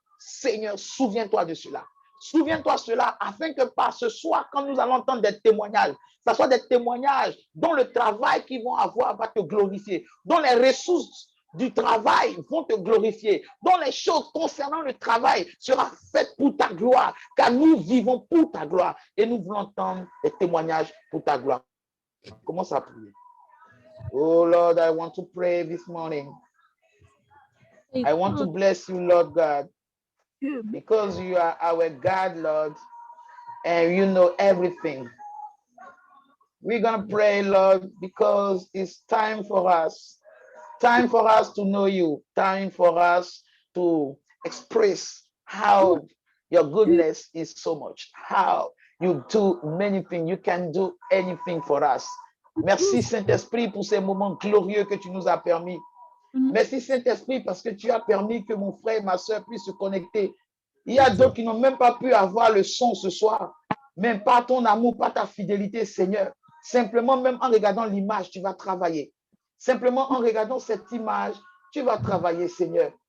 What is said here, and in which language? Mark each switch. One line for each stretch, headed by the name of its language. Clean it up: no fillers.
French: Seigneur, souviens-toi de cela. Souviens-toi cela afin que par ce soir, quand nous allons entendre des témoignages, ce soit des témoignages dont le travail qu'ils vont avoir va te glorifier, dont les ressources du travail vont te glorifier, dont les choses concernant le travail seront faites pour ta gloire, car nous vivons pour ta gloire et nous voulons entendre des témoignages pour ta gloire. Commence à prier.
English: Oh Lord, I want to pray this morning. I want to bless you, Lord God, because you are our God, Lord, and you know everything. We're going to pray, Lord, because it's time for us to know you, time for us to express how your goodness is so much, how you do many things, you can do anything for us.
French: Merci Saint-Esprit pour ces moments glorieux que tu nous as permis. Merci Saint-Esprit parce que tu as permis que mon frère et ma soeur puissent se connecter. Il y a d'autres qui n'ont même pas pu avoir le son ce soir, même pas ton amour, pas ta fidélité, Seigneur. Simplement, même en regardant l'image, tu vas travailler. Simplement en regardant cette image, tu vas travailler, Seigneur.